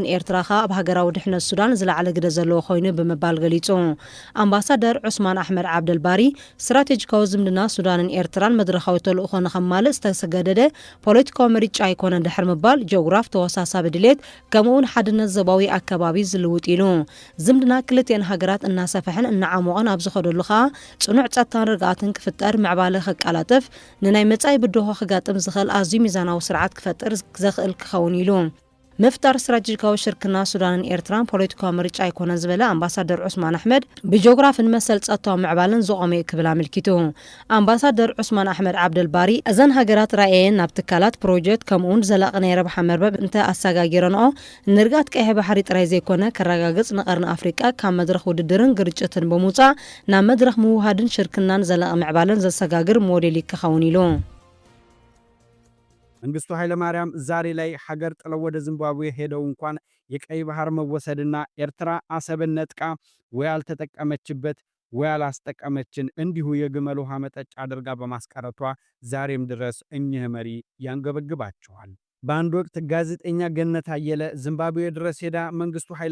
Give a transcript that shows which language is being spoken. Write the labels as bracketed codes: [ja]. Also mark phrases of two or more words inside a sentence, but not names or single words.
[ti] ኤርትራ ኣብ ሃገራዊ ድሕነት ሱዳን ዝለዓለ ግደ ዘለዎ ኮይኑ ብምባል ገሊጹ ኣምባሳደር ዑስማን ኣሕመድ ዓብደልባሪ ስትራቴጂካዊ ዝምድና ሱዳንን ኤርትራን መድረኻዊ ተልእኾ ንኸማልእ ዝተሰገደደ ፖለቲካዊ ምርጫ ኣይኮነን ድሕር ምባል ጂኦግራፍ ተወሳሳቢ ድሌት ከምኡውን ሓድነት ዞባዊ ኣከባቢ ዝልውጥ ኢሉ ዝምድና ክልቴን ሃገራት እናሰፍሕን እናዓሞቐን ኣብ ዝኸደሉ ኸኣ ጽኑዕ ጸጥታን ርግኣትን ክፍጠር ምዕባለ ክቃላጥፍ ንናይ መጻኢ ብድሆ ክጋጥም ዝኽእል ኣዝዩ ሚዛናዊ ስርዓት ክፈጥር ዘኽእል ክኸውን ኢሉ مفتر استراتيجيكاዊ ሽርክና ሱዳንን ኤርትራን ፖለቲካዊ ምርጫ ኣይኮነን ዝበለ ኣምባሳደር ዑስማን ኣሕመድ ብጂኦግራፊን መሰል ጸጥታዊ ምዕባልን ዝቆመ ክብል ኣመልኪቱ ኣምባሳደር ዑስማን ኣሕመድ ዓብደልባሪ እዘን ሃገራት ራእየን ናብ ትካላት ፕሮጀክት ከምኡን ዘላቂ ናይ ረብሓ መርበብ እንተ ኣሰጋጊረንኦ ንርጋት ቀይሕ ባሕሪ ጥራይ ዘይኮነ ከረጋግጽ ንቀርኒ አፍሪቃ ካብ መድረኽ ውድድርን ግርጭትን ብምውፃእ ናብ መድረኽ ምውሃድን ሽርክናን ዘላቂ ምዕባልን ዘሰጋግር ሞዴል ይክኸውን ኢሉ [am] መንግስቱ ኃይለ ማርያም ዛሬ ላይ ሀገር ጥለው ወደ ዚምባብዌ ሄደው እንኳን የቀይ ባህር መወሰድና ኤርትራ አሰብን ነጥቃ ወይ አልተጠቀመችበት ወይ አላስጠቀመችን እንዲሁ የግመል ውሃ መጠጫ አድርጋ በማስቀረቷ ዛሬም ድረስ እኚህ መሪ ያንገበግባቸዋል። በአንድ ወቅት ጋዜጠኛ ገነት አየለ ዚምባብዌ ድረስ ሄዳ መንግስቱ ኃይለ